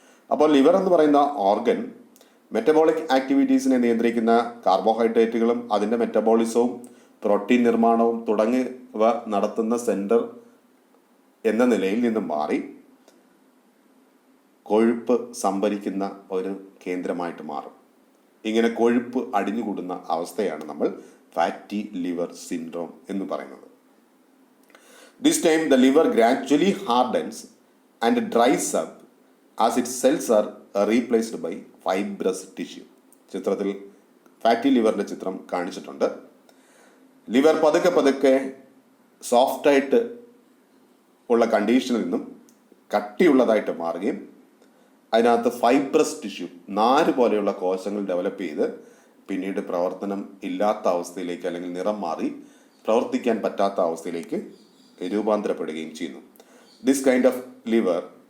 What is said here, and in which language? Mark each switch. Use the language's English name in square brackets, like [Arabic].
[Malayalam] അപ്പോൾ ലിവർ എന്ന് പറയുന്ന ഓർഗൻ മെറ്റബോളിക് ആക്ടിവിറ്റീസിനെ നിയന്ത്രിക്കുന്ന കാർബോഹൈഡ്രേറ്റുകളും അതിൻ്റെ മെറ്റബോളിസവും പ്രോട്ടീൻ നിർമ്മാണവും തുടങ്ങിയവ നടത്തുന്ന സെൻറ്റർ എന്ന നിലയിൽ നിന്നും മാറി കൊഴുപ്പ് സംഭരിക്കുന്ന ഒരു കേന്ദ്രമായിട്ട് മാറും. ഇങ്ങനെ കൊഴുപ്പ് അടിഞ്ഞുകൂടുന്ന അവസ്ഥയാണ് നമ്മൾ ഫാറ്റി ലിവർ സിൻഡ്രോം എന്ന് പറയുന്നത്. [English] This time the liver gradually hardens and dries up as its cells are replaced by fibrous tissue. [Malayalam] ചിത്രത്തിൽ ഫാറ്റി ലിവറിൻ്റെ ചിത്രം കാണിച്ചിട്ടുണ്ട്. ലിവർ പതുക്കെ സോഫ്റ്റായിട്ട് ഉള്ള കണ്ടീഷനിൽ നിന്നും കട്ടിയുള്ളതായിട്ട് മാറുകയും അതിനകത്ത് ഫൈബ്രസ് ടിഷ്യൂ, നാര് പോലെയുള്ള കോശങ്ങൾ ഡെവലപ്പ് ചെയ്ത് പിന്നീട് പ്രവർത്തനം ഇല്ലാത്ത അവസ്ഥയിലേക്ക് അല്ലെങ്കിൽ നിറം മാറി പ്രവർത്തിക്കാൻ പറ്റാത്ത അവസ്ഥയിലേക്ക് രൂപാന്തരപ്പെടുകയും ചെയ്യുന്നു. [English] this kind of liver